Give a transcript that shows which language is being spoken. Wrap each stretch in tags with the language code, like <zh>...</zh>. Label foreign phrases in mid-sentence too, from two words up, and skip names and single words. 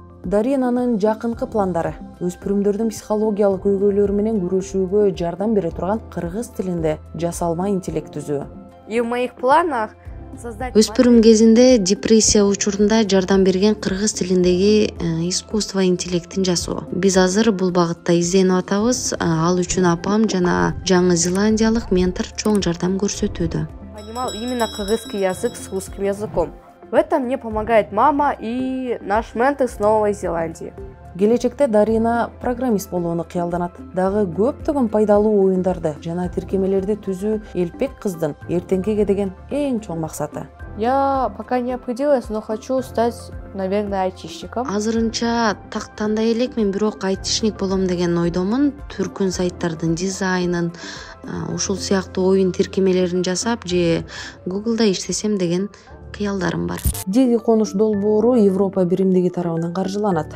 <ky>Даринанын жакынкы пландары өспүрүмдөрдүн психологиялык көйгөйлөрү менен күрөшүүгө жардам бере турган кыргыз тилинде жасалма интеллект түзүү.</ky> <ru>И в моих планах создать...</ru> <ky>Өспүрүм кезинде депрессия учурунда жардам берген кыргыз тилиндеги искусство интеллектин жасоо. Биз азыр бул багытта изденип атабыз. Ал үчүн апам жана Жаңы Зеландиялык ментор чоң жардам көрсөтүүдө.</ky> <ru>Понимал именно кыргызский язык с русским языком. В этом мне помогает мама и наш ментор с Новой Зеландии.</ru> <ky>Келечекте Дарина программист болууну кыялданат. Дагы көптөгөн пайдалуу оюндарды жана тиркемелерди түзүү элпек кыздын эртеңкиге деген эң чоң максаты.</ky> <ru>Я пока не определилась, но хочу стать, наверное, айтишником.</ru> <ky>Азырынча так тандай элекмин, бирок айтишник болом деген ойдомун. Түркүн сайттардын дизайнын, ушул сыяктуу оюн тиркемелерин жасап же Google'да иштесем деген кыялдарым бар. Диги конуш долбоору Европа биримдиги тарабынан каржыланат.</ky>